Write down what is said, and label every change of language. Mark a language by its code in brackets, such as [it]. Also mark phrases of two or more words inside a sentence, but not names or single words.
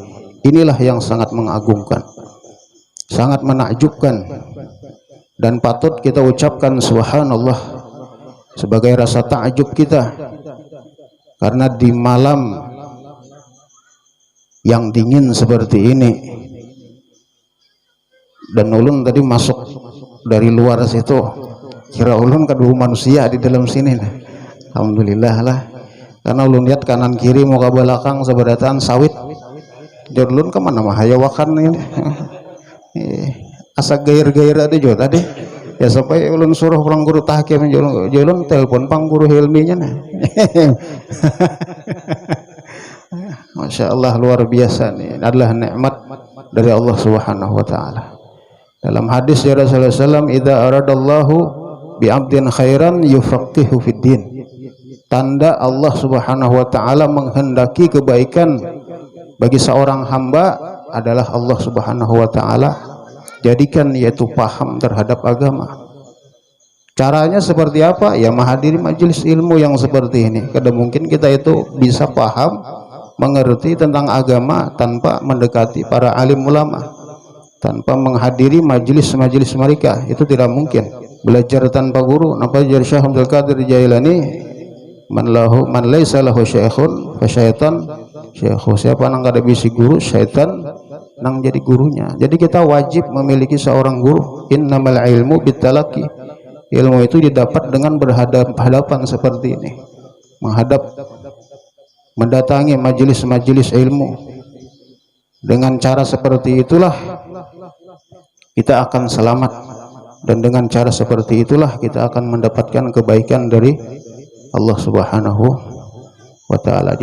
[id] Inilah yang sangat mengagumkan, sangat menakjubkan, dan patut kita ucapkan subhanallah sebagai rasa takjub kita, karena di malam yang dingin seperti ini, [bjn] dan ulun tadi masuk dari luar situ, kira ulun kedua manusia di dalam sini. Alhamdulillah lah, karena ulun lihat kanan kiri muka belakang seberataan sawit, jadi ulun kemana mah hayawakan ini. Asa gair-gair ada juga tadi ya, sampai ulun suruh pulang Guru Tahkim, ulun telepon pang Guru Hilminya nah. [ar] ما شاء الله, [id] luar biasa nih, adalah nikmat dari [ar] الله سبحانه وتعالى. [id] Dalam hadis ya Rasulullah SAW, [ar] إذا أراد الله بعبد خيرا يفقهه في الدين. [id] Tanda [ar] الله سبحانه وتعالى [id] menghendaki kebaikan bagi seorang hamba adalah [ar] الله سبحانه وتعالى [id] jadikan yaitu paham terhadap agama. Caranya seperti apa? Ya menghadiri majelis ilmu yang seperti ini. Kadang mungkin kita itu bisa paham, mengerti tentang agama tanpa mendekati para alim ulama, tanpa menghadiri majelis-majelis mereka, itu tidak mungkin. Belajar tanpa guru, [bjn] napa jar Syekh Abdul Qadir Jailani, [ar] من ليس له شيخ فالشيطان شيخه. [bjn] Siapa nang kada bisi guru, syaitan nang jadi gurunya. [id] Jadi kita wajib memiliki seorang guru. [ar] إنما العلم بالتلقي. [id] Ilmu itu didapat dengan berhadapan seperti ini, menghadap, mendatangi majelis-majelis ilmu. Dengan cara seperti itulah kita akan selamat, dan dengan cara seperti itulah kita akan mendapatkan kebaikan dari [ar] الله سبحانه وتعالى.